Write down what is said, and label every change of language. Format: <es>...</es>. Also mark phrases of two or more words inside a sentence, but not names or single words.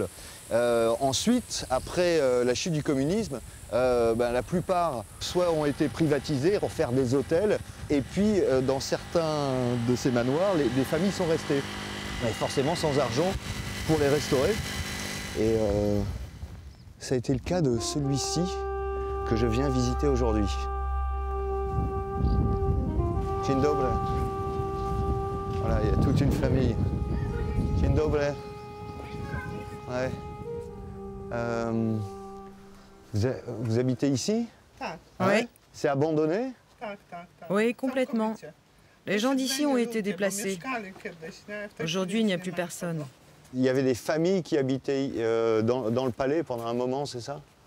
<fr>Ensuite, après la chute du communisme, la plupart soit ont été privatisés pour faire des hôtels et puis dans certains de ces manoirs, des familles sont restées. Mais forcément sans argent pour les restaurer. Et ça a été le cas de celui-ci que je viens visiter aujourd'hui.</fr> <pl>Dzień dobry.</pl> <fr>Voilà, il y a toute une famille.</fr> <pl>Dzień dobry.</pl> <fr>Ouais. Vous habitez ici? Oui. C'est abandonné? Oui, complètement. Les gens d'ici ont été déplacés. Aujourd'hui, il n'y a plus personne. Il y avait des familles qui habitaient dans le palais pendant un moment, c'est ça?</fr>